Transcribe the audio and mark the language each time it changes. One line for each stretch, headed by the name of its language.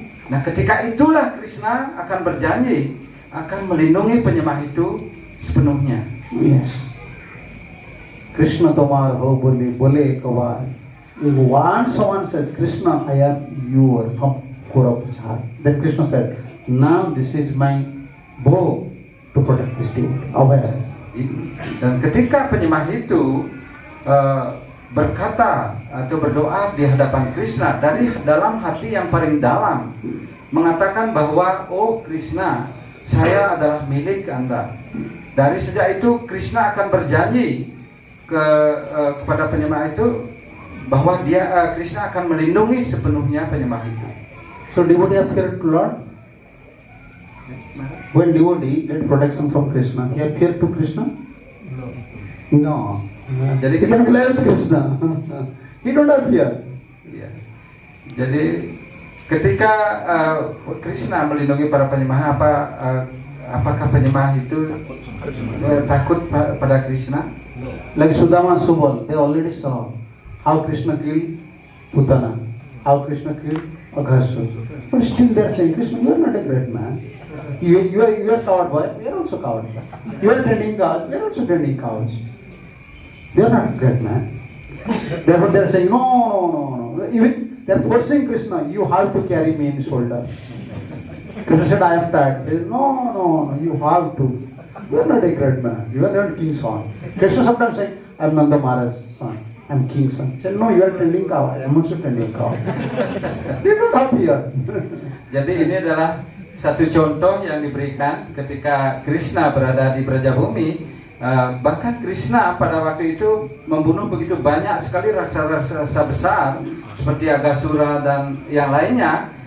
Indonesian: Nah, ketika itulah Krishna akan berjanji akan melindungi penyembah itu sepenuhnya.
English: Yes.
Bangla: Krishna tomar ho bole kavar.
English: If once someone says, Krishna, I am your Kurapachar, then Krishna said, now this is my bow to protect this devotee. Aware.
Indonesian: Dan ketika penyembah itu berkata atau berdoa di hadapan Krishna dari dalam hati yang paling dalam, mengatakan bahwa oh Krishna, saya adalah milik Anda. Dari sejak itu Krishna akan berjanji kepada penyembah itu bahwa Krishna akan melindungi sepenuhnya penyembah itu.
English: So devotee have feared to Lord. When devotee get protection from Krishna, he have fear to Krishna? No.
Indonesian: Jadi
English: he can play with Krishna. He don't have fear.
Indonesian: Ya. Jadi ketika Krishna melindungi para penyembah, apakah penyembah itu takut pada Krishna?
English: Like Sudama Subal, they already saw how Krishna killed Putana, how Krishna killed Aghasur. But still they are saying, Krishna, you are not a great man. You are coward boy, we are also coward boy. You are tending cows, we are also tending cows. We are not a great man. Therefore they are saying, no. Even they are forcing Krishna, you have to carry me in shoulder. Krishna said, I am tired. They said, no, you have to. You are not a great man. You are not king's son. Krishna sometimes saying, I am Nanda Maharaj's son. I'm king's son. He said, no, you are tending cow. I am also tending cow. They don't appear.
Indonesian: Jadi ini adalah satu contoh yang diberikan ketika Krishna berada di Brajabumi. Bahkan Krishna pada waktu itu membunuh begitu banyak sekali raksasa besar seperti Agasura dan yang lainnya.